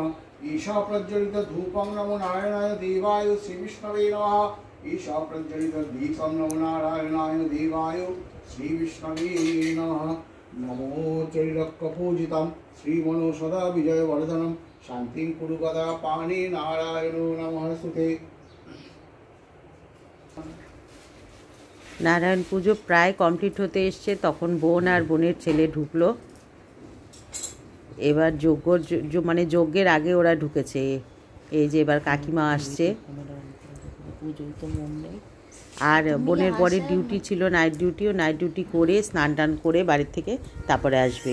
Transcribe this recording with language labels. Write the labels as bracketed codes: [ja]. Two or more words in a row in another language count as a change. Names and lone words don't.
[sa] ईशा प्रज्वलित धूपं नमो नारायणाय देवाय श्री विष्णवे नमः। ईशा प्रज्वलित दीपं नमो नारायणाय देवाय श्री विष्णवे नमः। नमो त्रिलोक्यपूजितं श्रीमनो सदा विजयवर्धनं शान्तिं कुरु गदा पाणि नारायणो नमस्ते। [bn] নারায়ণ পুজো প্রায় কমপ্লিট হতে এসছে, তখন বোন আর বোনের ছেলে ঢুকলো। এবার মানে যজ্ঞের আগে ওরা ঢুকেছে। এই যে এবার কাকিমা আসছে, আর বোনের বরের ডিউটি ছিল, [en] night duty [bn] করে স্নান টান করে বাড়ির থেকে তারপরে আসবে।